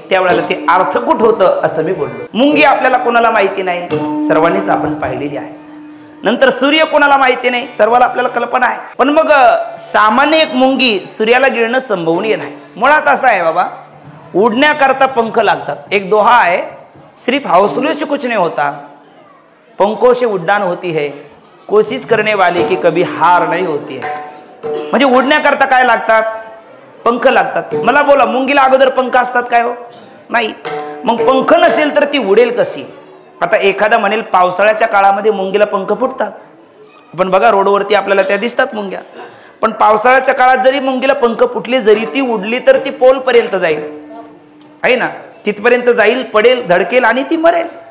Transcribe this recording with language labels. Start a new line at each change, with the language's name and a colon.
Marathi: त्यावेळेला ते अर्थ कुठ होतं असं मी बोललो. मुंगी आपल्याला कोणाला माहिती नाही, सर्वांनीच आपण पाहिलेली आहे. नंतर सूर्य कोणाला माहिती नाही, सर्वाला आपल्याला कल्पना आहे. पण मग सामान्य एक मुंगी सूर्याला गिळणं संभवनीय नाही. मुळात असं आहे बाबा, उडण्याकरता पंख लागतात. एक दोहा आहे,
Hindi: सिर्फ हौसले से कुछ नहीं होता, पंखों से उड्डाण होती है, कोशिश करने वाले की कभी हार नहीं होती है.
Marathi: म्हणजे उडण्याकरता काय लागतात? पंख लागतात. मला बोला, मुंगीला अगोदर पंख असतात काय हो? नाही. मग पंख नसेल तर ती उडेल कशी? आता एखादा म्हणेल पावसाळ्याच्या काळामध्ये मुंगीला पंख फुटतात. पण बघा रोडवरती आपल्याला त्या दिसतात मुंग्या. पण पावसाळ्याच्या काळात जरी मुंगीला पंख फुटले, जरी ती उडली तर ती पोलपर्यंत जाईल, आहे ना, तिथपर्यंत जाईल, पडेल, धडकेल आणि ती मरेल.